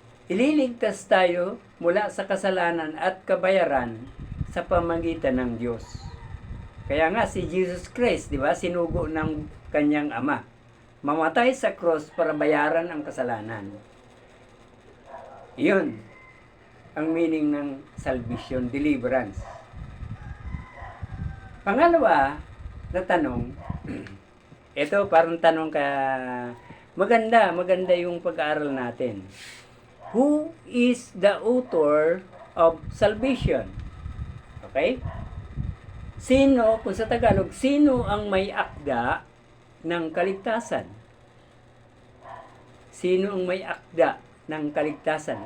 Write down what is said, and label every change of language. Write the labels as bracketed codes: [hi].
[tl] Ililigtas tayo mula sa kasalanan at kabayaran sa pamagitan ng Diyos. Kaya nga si Jesus Christ, di ba, sinugo ng kanyang ama. Mamatay sa cross para bayaran ang kasalanan. Iyon ang meaning ng salvation, deliverance. Pangalawa na tanong, ito parang tanong ka, maganda yung pag-aaral natin. [en] Who is the author of salvation? Okay? [tl] Sino, kung sa Tagalog, sino ang may akda ng kaligtasan? Sino ang may akda ng kaligtasan?